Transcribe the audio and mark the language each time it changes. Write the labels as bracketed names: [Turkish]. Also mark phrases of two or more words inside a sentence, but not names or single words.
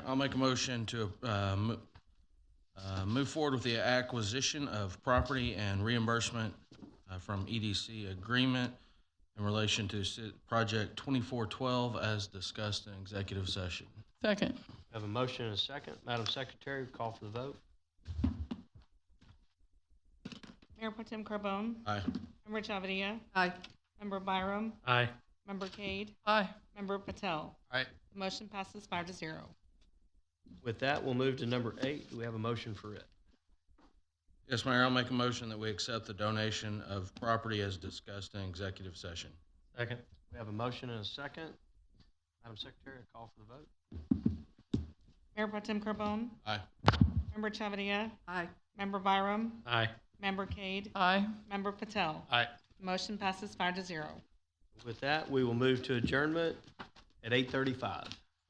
[English] I'll make a motion to move forward with the acquisition of property and reimbursement from EDC agreement in relation to Project 2412 as discussed in executive session. Second. We have a motion and a second. Madam Secretary, call for the vote. Mayor Pro Tem Carbone? Aye. Member Chavia? Aye. Member Byram? Aye. Member Cade? Aye. Member Patel? Aye. The motion passes 5-0. With that, we'll move to number 8. Do we have a motion for it? Yes, Mayor. I'll make a motion that we accept the donation of property as discussed in executive session. Second. We have a motion and a second. Madam Secretary, call for the vote. Mayor Pro Tem Carbone? Aye. Member Chavia? Aye. Member Byram? Aye. Member Cade? Aye. Member Patel? Aye. The motion passes 5-0. With that, we will move to adjournment at 8:35.